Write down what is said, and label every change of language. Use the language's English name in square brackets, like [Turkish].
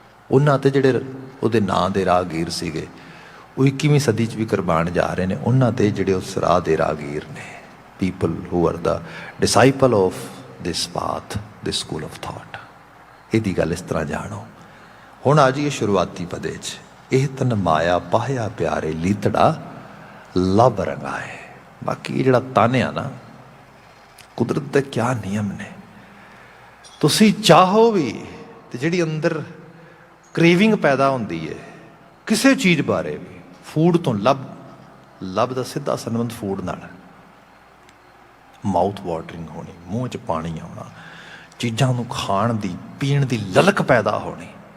[Punjabi] ਉਹਨਾਂ ਤੇ ਜਿਹੜੇ ਉਹਦੇ ਨਾਂ ਦੇ ਰਾਹਗੀਰ ਸੀਗੇ ਉਹ 21ਵੀਂ ਸਦੀ 'ਚ ਵੀ ਕੁਰਬਾਨ ਜਾ ਰਹੇ ਨੇ। ਉਹਨਾਂ ਤੇ ਜਿਹੜੇ ਉਸ ਰਾਹ ਦੇ ਰਾਹਗੀਰ ਨੇ, [English] people who are the disciple of this path, this school of thought। [Punjabi] ਇਹਦੀ ਗੱਲ ਇਸ ਤਰ੍ਹਾਂ ਜਾਣੋ। ਹੁਣ ਆ ਜੀ ਇਹ ਸ਼ੁਰੂਆਤੀ ਪਦੇ 'ਚ, ਇਹ ਤਨ ਮਾਇਆ ਪਾਹਿਆ ਪਿਆਰੇ ਲੀਤੜਾ ਲੱਭ ਰੰਗਾਏ। ਬਾਕੀ ਇਹ ਜਿਹੜਾ ਤਨ ਆ ਨਾ, ਕੁਦਰਤ ਦੇ ਕਿਆ ਨਿਯਮ ਨੇ, ਤੁਸੀਂ ਚਾਹੋ ਵੀ ਤੇ ਜਿਹੜੀ ਅੰਦਰ ਕ੍ਰੇਵਿੰਗ ਪੈਦਾ ਹੁੰਦੀ ਹੈ ਕਿਸੇ ਚੀਜ਼ ਬਾਰੇ ਵੀ, ਫੂਡ ਤੋਂ ਲੱਭ ਦਾ ਸਿੱਧਾ ਸੰਬੰਧ ਫੂਡ ਨਾਲ, ਮਾਊਥ ਵਾਟਰਿੰਗ ਹੋਣੀ, ਮੂੰਹ 'ਚ ਪਾਣੀ ਆਉਣਾ, ਚੀਜ਼ਾਂ ਨੂੰ ਖਾਣ ਦੀ ਪੀਣ ਦੀ ਲਲਕ ਪੈਦਾ ਹੋਣੀ,